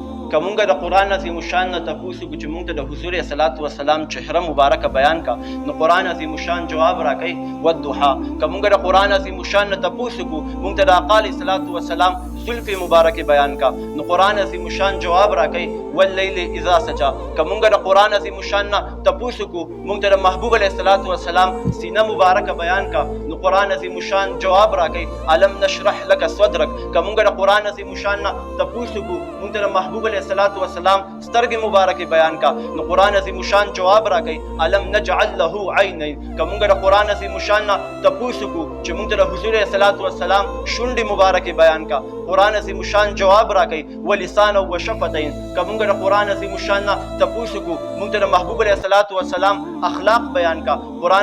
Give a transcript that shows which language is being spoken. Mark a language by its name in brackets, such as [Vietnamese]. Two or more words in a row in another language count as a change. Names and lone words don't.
[Pashto] کومګه د قران عظیم شان نه تاسو کو چې مونږ ته د حضور [Arabic] صلوات و سلام [Pashto] چهره مبارکه بیان کا نو قران عظیم شان جواب راکړي والضحى کومګه د قران عظیم شان نه تاسو کو مونږ ته د اقال [Arabic] صلوات و سلام [Pashto] زلف مبارکه بیان کا نو قران عظیم شان جواب راکړي [Arabic] واللیل اذا سجا [Pashto] کومګه د قران عظیم شان نه تاسو کو مونږ ته د محبوب [Arabic] علیه الصلوات و سلام [Pashto] سینه مبارکه بیان کا نو قران عظیم شان جواب راکړي [Arabic] الم نشرح لك صدرك [Pashto] کومګه د قران عظیم شان نه تاسو کو مونږ ته د محبوب [Arabic] علیه الصلوات و سلام [Pashto] سترګې مبارکه بیان کا نو قران عظیم شان جواب راکړي [Arabic] الم نجعل له عینین [Pashto] کومګه د قران عظیم شان نه تاسو کو چې مونږ ته د حضور [Arabic] علیه الصلوات و سلام [Pashto] شونډې مبارکه بیان کا قران عظیم شان جواب راکړي [Arabic] ولسان و شفتین [Pashto] کومګه د قران عظیم شان نه تاسو کو مونږ ته د محبوب [Arabic] علیه الصلوات و سلام [Pashto] اخلاق بیان کا قران